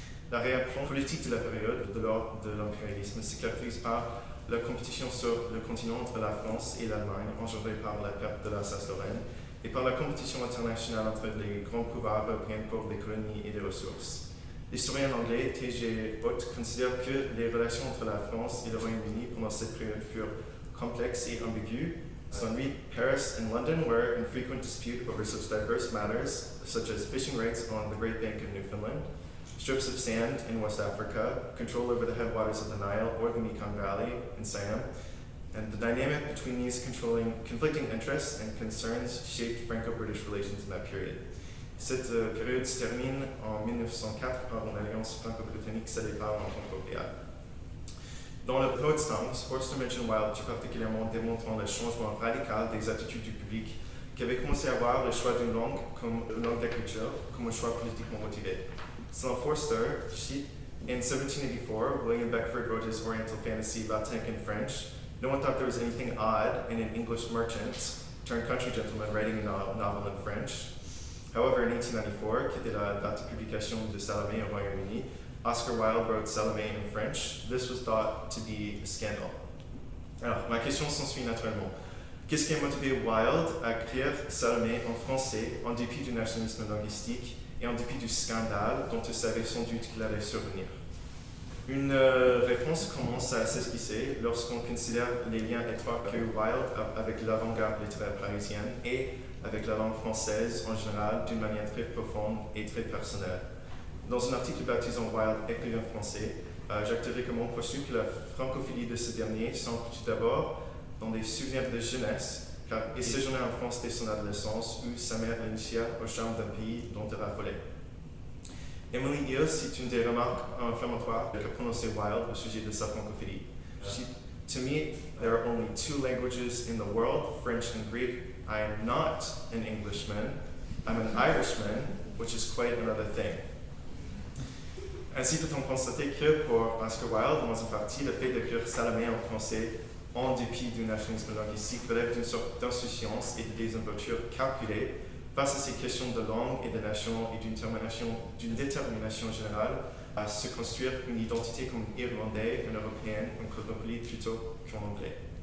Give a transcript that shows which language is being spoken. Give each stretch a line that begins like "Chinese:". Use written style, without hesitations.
French: La réaction politique de la période de l'ordre de l'impérialisme se caractérise par la compétition sur le continent entre la France et l'Allemagne, engendrée par la perte de l'Alsace-Lorraine, et par la compétition internationale entre les grands pouvoirs européens pour des colonies et des ressources. L'historien anglais T.J. Ott considère que les relations entre la France et le Royaume-Uni pendant cette période furent complexes et ambiguës. Selon lui,
English: Paris and London were in frequent dispute over such diverse matters, such as fishing rights on the Great Bank of Newfoundland, strips of sand in West Africa, control over the headwaters of the Nile or the Mekong Valley in Siam, and the dynamic between these conflicting interests and concerns shaped Franco-British relations in that period.
French: Cette période se termine en 1904 par une alliance franco-britannique scellée par l'entente européenne. Dans le Poetstown, Forster mentionne Wilde tout particulièrement démontrant le changement radical des attitudes du public qui avait commencé à voir le choix d'une langue comme une langue d'écriture comme un choix politiquement motivé. Selon
English: Forster, in 1784, William Beckford wrote his Oriental fantasy Vathek in French. No one thought there was anything odd in an English merchant turned country gentleman writing a novel in French. However, in 1894,
French: qui était la date de publication de Salomé au Royaume-Uni,
English: Oscar Wilde wrote Salomé in French. This was thought to be a scandal.
French: Alors, ma question s'ensuit naturellement. Qu'est-ce qui a motivé Wilde à écrire Salomé en français en dépit du nationalisme linguistique et en dépit du scandale dont il savait sans doute qu'il allait survenir? Une réponse commence à s'esquisser lorsqu'on considère les liens étroits que Wilde a avec l'avant-garde littéraire parisienne et avec la langue française en général d'une manière très profonde et très personnelle. Dans un article baptisant Wilde écrivain français, Jacques de Ricamont poursuit que la francophilie de ce dernier s'ancre tout d'abord dans des souvenirs de jeunesse, car il séjournait en France dès son adolescence où sa mère l'initia au charme d'un pays dont il raffolait. Emily Hill cite une des remarques inflammatoires qu'a prononcé Wilde au sujet de sa francophilie.
English: To me, there are only two languages in the world, French and Greek. I am not an Englishman. I'm an Irishman, which is quite another thing.
French: Ainsi peut-on constater que pour Oscar Wilde, dans une partie, le fait d'écrire Salomé en français en dépit du nationalisme linguistique relève d'une sorte d'insouciance et de désinvolture calculée face à ces questions de langue et de nation et d'une détermination générale à se construire une identité comme irlandais, une européenne, une cosmopolite plutôt qu'en anglais.